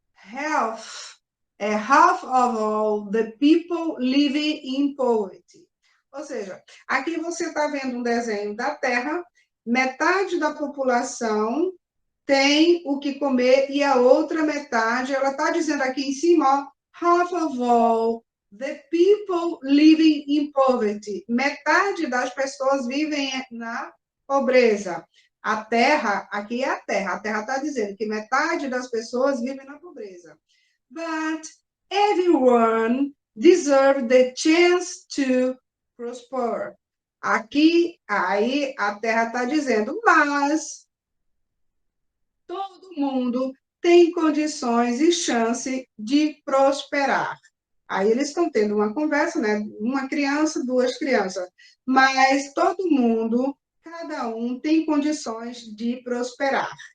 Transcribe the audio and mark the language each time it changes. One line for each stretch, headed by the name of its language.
English: Health, half of all the people living in poverty.
Portuguese: Ou seja, aqui você está vendo um desenho da Terra, metade da população tem o que comer e a outra metade, ela está dizendo aqui em cima, ó,
English: half of all the people living in poverty.
Portuguese: Metade das pessoas vivem na pobreza. A Terra, aqui é a Terra está dizendo que metade das pessoas vivem na pobreza.
English: But everyone deserves the chance to prosper.
Portuguese: Aqui, aí, a Terra está dizendo, mas todo mundo tem condições e chance de prosperar. Aí eles estão tendo uma conversa, né? Uma criança, duas crianças, mas todo mundo, cada um tem condições de prosperar.